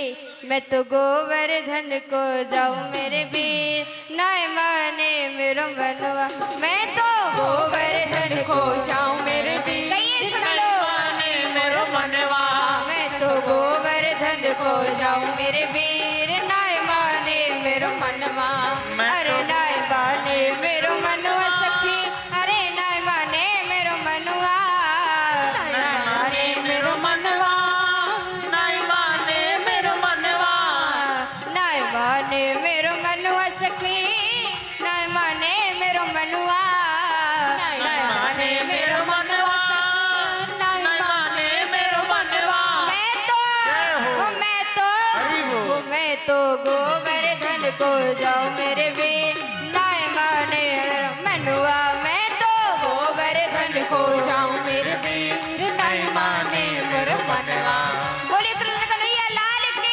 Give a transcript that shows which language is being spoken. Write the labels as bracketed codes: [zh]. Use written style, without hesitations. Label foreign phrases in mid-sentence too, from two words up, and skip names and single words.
[bra] मैं तो गोवर्धन को जाऊं मेरे वीर, नाय माने मेरो मनवा। मैं तो गोवर्धन को जाऊं मेरे वीर [hi] कहिए सब लोग। [bra] माने मोर मनवा। मैं तो गोवर्धन को जाऊं मेरे वीर, नाय माने मेरो मनवा। अरे नाय माने मेरो मनुआ सखी, अरे नाय माने मेरो मनुआ, नाय माने मेरो मनवा नहीं माने मेरो मनवा। नाय माने मेरो मनुआ सखी, नाय माने मेरो मनुआ, नाय माने मेरो मनवा नहीं माने मेरो मनवा। मैं तो गोवर्धन को जाऊं मेरे वीर, नाय माने मेरो मनुआ। मैं तो गोवर्धन को जाऊं मेरे वीर नहीं माने मोर मनवा। [hi] बोले कृष्ण कन्हैया लाल की।